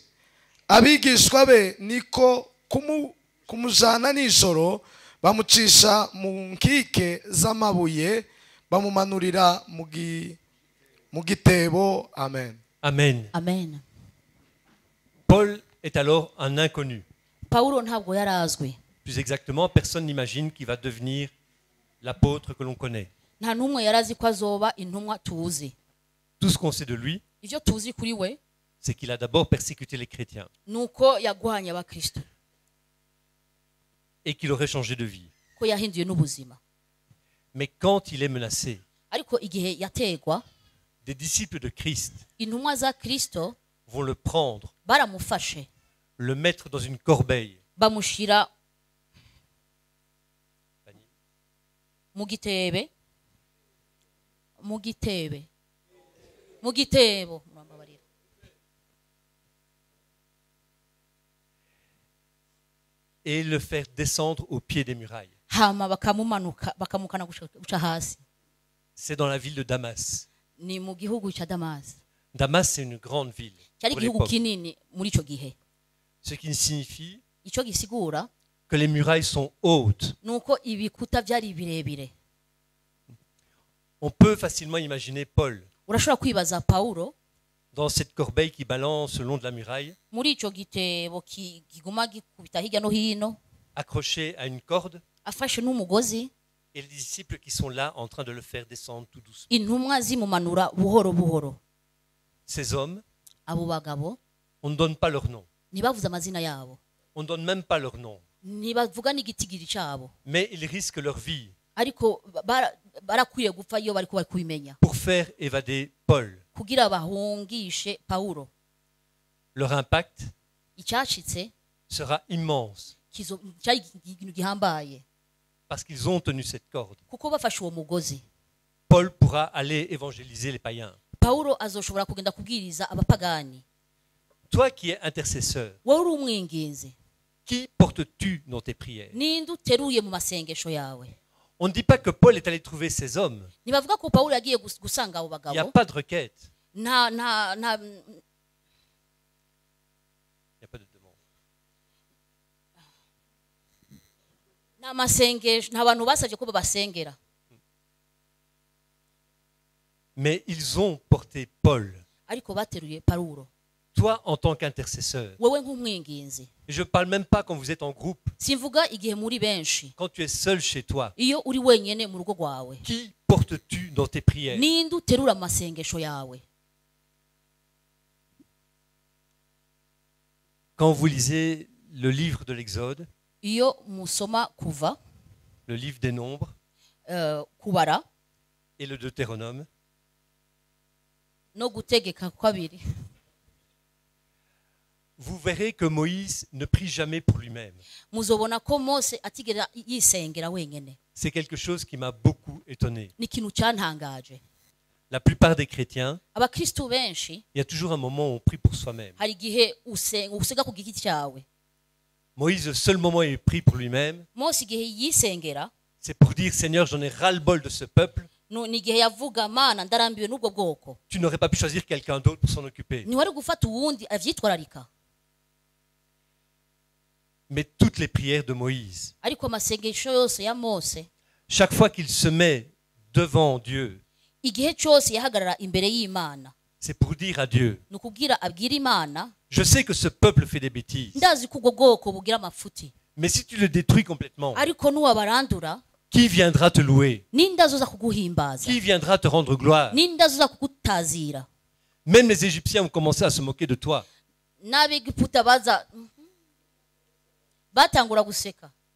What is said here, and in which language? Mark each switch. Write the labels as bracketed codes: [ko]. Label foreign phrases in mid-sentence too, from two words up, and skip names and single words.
[rn] abigishwa be niko kumujana nijoro, bamucisha mu nkike z'amabuye, bamumanurira mu gitebo. Amen. Amen. Amen. [fr] Paul est alors un inconnu. [rn] Paulo ntabwo yarazwe. [fr] Plus exactement, personne n'imagine qu'il va devenir l'apôtre que l'on connaît. [rn] nta numwe yarazi ko azoba intumwa tuzi. [fr] Tout ce qu'on sait de lui, [rn] ivyo tuzi kuri we, [fr] c'est qu'il a d'abord persécuté les chrétiens [rn] nuko yagwanya abakristo, [fr] et qu'il aurait changé de vie. [rn] ko yahinduye n'ubuzima. [fr] Mais quand il est menacé, [rn] ariko igihe yategwa, [fr] des disciples de Christ [rn] intumwa za Kristo [fr] vont le prendre, [rn] baramufashe, [fr] le mettre dans une corbeille, [rn] bamushira mu gitebo, [fr] et le faire descendre au pied des murailles. [rn] hama bakamukana guca hasi. [fr] C'est dans la ville de Damas. [rn] ni mu gihugu cya Damas. [fr] Damas, c'est une grande ville [rn] cyari [fr] pour [rn] igihugu [fr] l'époque. [rn] kinini muri ico gihe. [fr] Ce qui signifie [rn] Ico gisigura [fr] que les murailles sont hautes. [rn] nuko ibikuta byari birebire. [fr] On peut facilement imaginer Paul [rn] urashobora kwibaza Paulo [fr] dans cette corbeille qui balance le long de la muraille, [rn] muri ico gitebo kiguma gikubita hirya no hino, [fr] accroché à une corde, [rn] afashe n'umugozi, [fr] et les disciples qui sont là en train de le faire descendre tout doucement. [rn] intumwa zimumanura buhoro buhoro. [fr] Ces hommes, [rn] abo bagabo [fr] on ne donne pas leur nom. [rn] ntibavuze amazina yabo, [fr] On ne donne même pas leur nom. [rn] ntibavuga n'igitigiri cyabo, [fr] Mais ils risquent leur vie [rn] ariko barakwiye gupfa iyo bariko bari kubimenya [fr] pour faire évader Paul. [rn] kugira bahungishe Paulo. [fr] Leur impact [rn] icyashitse [fr] sera immense [rn] cyari ikintu gihambaye, [fr] parce qu'ils ont tenu cette corde. [rn] kuko bafashe uwo mugozi, [fr] Paul pourra aller évangéliser les païens. [rn] Paulo azoshobora kugenda kubwiriza abapagani. [fr] Toi qui es intercesseur, [rn] wowe uri umwinginzi, [fr] qui portes-tu dans tes prières? [rn] ninde uteruye mu masengesho yawe? [fr] On ne dit pas que Paul est allé trouver ces hommes. [rn] ntibavuga ko Paulo yagiye gusanga abo [fr] Il n'y a [rn] bagabo. [fr] pas de requête. [rn] nta [fr] Il n'y a pas de demande. [rn] masengesho, nta bantu basabye ko babasengera. [fr] Mais ils ont porté Paul. [rn] ariko bateruye Pawulo. [fr] Toi, en tant qu'intercesseur. [rn] Wewe nk'umwinginzi. [fr] Et je ne parle même pas quand vous êtes en groupe. [rn] Simvuga igihe muri benshi. [fr] Quand tu es seul chez toi. [rn] Iyo uri wenyene mu rugo rwawe. [fr] Qui portes-tu dans tes prières? [rn] Ninde uterura amasengesho yawe? [fr] Quand vous lisez le livre de l'Exode, [rn] Iyo musoma kuva, [fr] le livre des Nombres [rn] kubara [fr] et le Deutéronome, [rn] no gutegeka kwabiri. [fr] vous verrez que Moïse ne prie jamais pour lui-même. [rn] Muzobona ko Mose atigera yisengera wenyene. [fr] C'est quelque chose qui m'a beaucoup étonné. [rn] Ni ikintu cyantangaje. [fr] La plupart des chrétiens, [rn] Abakristo benshi [fr] il y a toujours un moment où on prie pour soi-même. [rn] hari igihe usega ku giti cyawe. [fr] Moïse, le seul moment où il prie pour lui-même, [rn] Mose igihe yisengera [fr] c'est pour dire, Seigneur, j'en ai ras-le-bol de ce peuple. [rn] ni igihe yavuga Mana ndarambiwe n'ubwo bwoko. [fr] Tu n'aurais pas pu choisir quelqu'un d'autre pour s'en occuper. [rn] Ntiwari gufata uwundi avyitwararika. [fr] Mais toutes les prières de Moïse, [rn] Ariko amasengesho yose ya Mose [fr] chaque fois qu'il se met devant Dieu, [rn] igihe cyose yahagarara imbere y'Imana [fr] c'est pour dire à Dieu, [rn] nukugira abwira Imana, [fr] je sais que ce peuple fait des bêtises, [rn] ndazi ko ubwo bwoko bugira amafuti, [fr] mais si tu le détruis complètement, [rn] ariko nuwabarandura [fr] qui viendra te louer? [rn] ninde azoza kuguhimbaza, [fr] Qui viendra te rendre gloire? [rn] ninde azoza kugutazira? [fr] Même les Égyptiens ont commencé à se moquer de toi. [rn] N'Abegiputa baza batangura guseka.